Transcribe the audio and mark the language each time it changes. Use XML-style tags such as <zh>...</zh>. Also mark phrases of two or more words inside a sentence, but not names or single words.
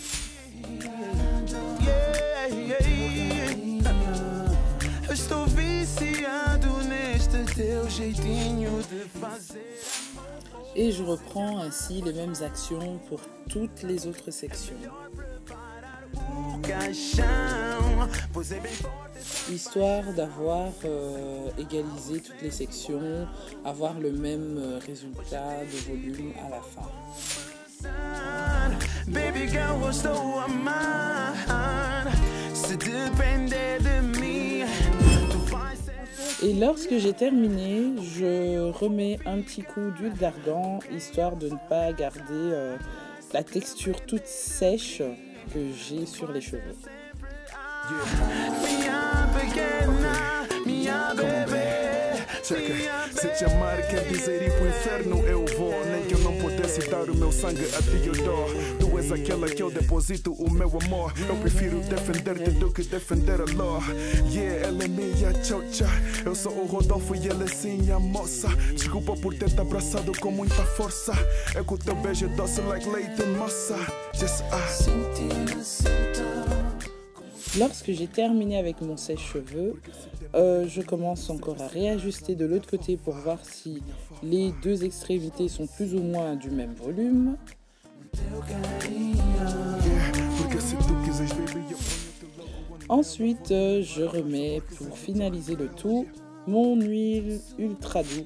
<fr>Et je reprends ainsi les mêmes actions pour toutes les autres sections. Histoire d'avoir égalisé toutes les sections, avoir le même résultat de volume à la fin.</fr> <en>Baby girl,</en> <pt>gostou amar. Se depender de mim.</pt> <fr>Et lorsque j'ai terminé, je remets un petit coup d'huile d'argan, histoire de ne pas garder la texture toute sèche que j'ai sur les cheveux.</fr> <pt>Se te amar quer dizer ir pro inferno eu vou. Nem que eu não pudesse dar o meu sangue a ti eu dou. Tu és aquela que eu deposito o meu amor. Eu prefiro defender-te do que defender a ló. Yeah, ela é minha tchau-tchau. Eu sou o Rodolfo e ela é sim a moça. Desculpa por ter te abraçado com muita força. É que o teu beijo é doce like leite moça. Just</pt> <fr>Lorsque j'ai terminé avec mon sèche-cheveux, je commence encore à réajuster de l'autre côté pour voir si les deux extrémités sont plus ou moins du même volume. Ensuite, je remets, pour finaliser le tout, mon huile ultra doux.</fr>